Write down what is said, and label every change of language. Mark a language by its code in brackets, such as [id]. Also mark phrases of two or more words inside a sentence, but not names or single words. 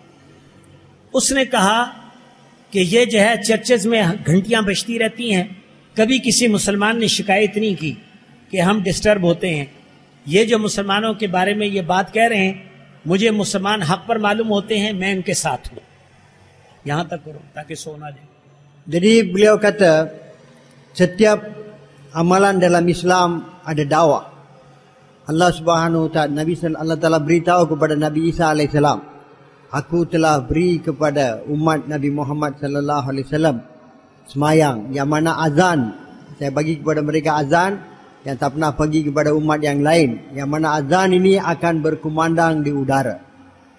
[ur] اس نے کہا کہ یہ جو ہے چرچز میں گھنٹیاں بجتی رہتی ہیں، کبھی کسی مسلمان نے شکایت نہیں کی کہ ہم ڈسٹرب ہوتے ہیں. یہ جو مسلمانوں کے بارے میں یہ بات کہہ رہے ہیں، مجھے مسلمان حق پر معلوم ہوتے ہیں، میں ان کے ساتھ ہوں. یہاں تک کرو تاکہ سونا جائے. [ms] Jadi beliau kata setiap amalan dalam Islam ada dakwah. Allah [ar] سبحانه وتعالى, [ms] Allah Taala beritahu kepada Nabi Isa alaihissalam, aku telah beri kepada umat Nabi Muhammad [ar] صلى الله عليه وسلم [ms] semayang, yang mana azan saya bagi kepada mereka azan yang tak pernah bagi kepada umat yang lain, yang mana azan ini akan berkumandang di udara.